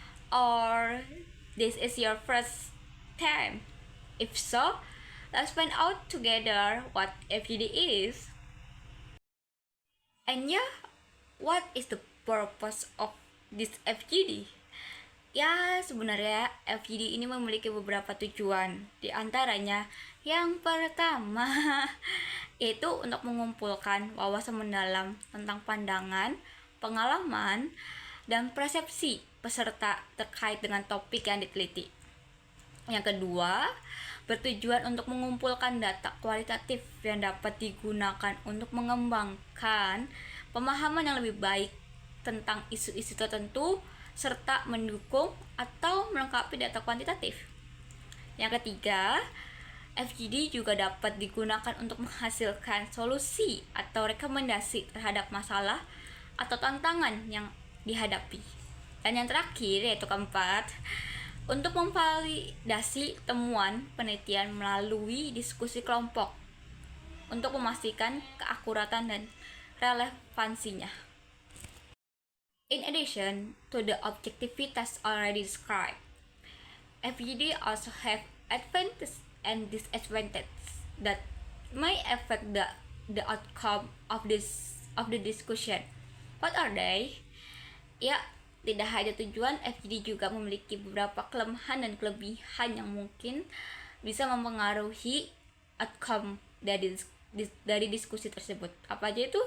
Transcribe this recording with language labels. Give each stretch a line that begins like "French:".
English: Or this is your first time? If so, let's find out together what FGD is. And yeah, what is the purpose of this FGD?
Indonesian: Ya, sebenarnya FGD ini memiliki beberapa tujuan. Di antaranya, yang pertama itu untuk mengumpulkan wawasan mendalam tentang pandangan, pengalaman, dan persepsi peserta terkait dengan topik yang diteliti. Yang kedua, bertujuan untuk mengumpulkan data kualitatif yang dapat digunakan untuk mengembangkan pemahaman yang lebih baik tentang isu-isu tertentu serta mendukung atau melengkapi data kuantitatif. Yang ketiga, FGD juga dapat digunakan untuk menghasilkan solusi atau rekomendasi terhadap masalah atau tantangan yang dihadapi. Dan yang terakhir, yaitu keempat, untuk memvalidasi temuan penelitian melalui diskusi kelompok untuk memastikan keakuratan dan relevansinya.
English: In addition to the objectivities already described, FGD also have advantages and disadvantages that may affect the outcome of the discussion. What are they?
Indonesian: Ya, tidak hanya tujuan, FGD juga memiliki beberapa kelemahan dan kelebihan yang mungkin bisa mempengaruhi outcome dari diskusi tersebut. Apa aja itu?